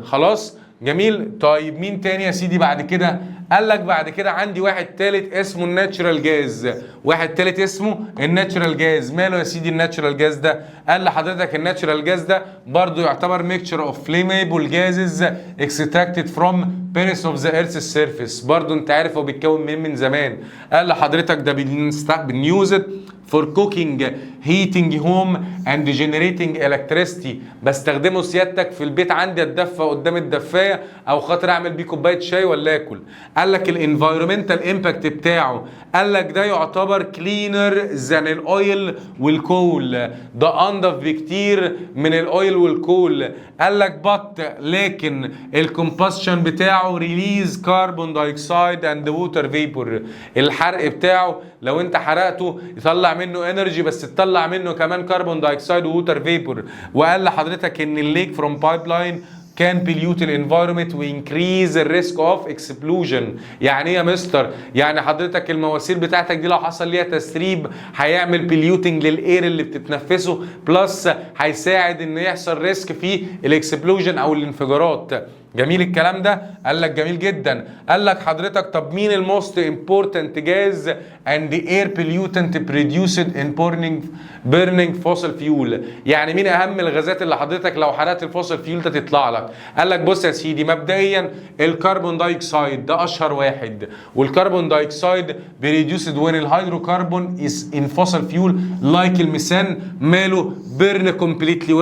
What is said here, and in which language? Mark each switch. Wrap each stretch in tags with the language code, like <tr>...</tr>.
<ar>خلاص جميل. طيب مين تاني يا سيدي بعد كده؟ قال لك بعد كده عندي واحد تالت اسمه الناتشرال جاز. واحد تالت اسمه الناتشرال جاز. ماله يا سيدي الناتشرال جاز ده؟ قال لحضرتك الناتشرال جاز ده برضو يعتبر</ar> <en>Mixture of flammable gases extracted from pierce of the earth surface.</en> <ar>برضو انت عارف هو بيتكون من زمان. قال لحضرتك ده</ar> <en>بنيوزد for cooking, heating home and generating electricity.</en> <ar>بستخدمه سيادتك في البيت عندي اتدفى قدام الدفايه او خاطر اعمل بيه كوبايه شاي ولا اكل. قال لك الانفايرمنتال امباكت بتاعه، قال لك ده يعتبر</ar> <en>cleaner than الاويل والكول،</en> <ar>ده انضف بكتير من الاويل والكول. قال لك لكن الكومباشن بتاعه</ar> <en>Release carbon dioxide and water vapour.</en> <ar>الحرق بتاعه لو انت حرقته يطلع منه انرجي، بس تطلع منه كمان كربون دايوكسيد ووتر فيبور. وقال لحضرتك ان</ar> <en>الليك from pipeline can pollute the environment وincrease the risk of explosion.</en> <ar>يعني ايه يا مستر؟ يعني حضرتك المواسير بتاعتك دي لو حصل ليها تسريب هيعمل polluting للاير اللي بتتنفسه، بلس هيساعد ان يحصل ريسك في الاكسبلوجن او الانفجارات. جميل الكلام ده؟ قال لك جميل جدا. قال لك حضرتك طب مين</ar> <en>الموست important gas</en> <ar>and</ar> <en>the air pollutant produced in burning fossil fuel؟</en> <ar>يعني مين اهم الغازات اللي حضرتك لو حرقت الفوسل فيول ده تطلع لك؟ قال لك بص يا سيدي، مبدئيا الكربون دايوكسيد ده اشهر واحد، والكربون دايوكسيد</ar> <en>produced when الهيدروكربون is in fossil fuel like</en> <ar>الميثان ماله بيرن كومبليتلي.</ar>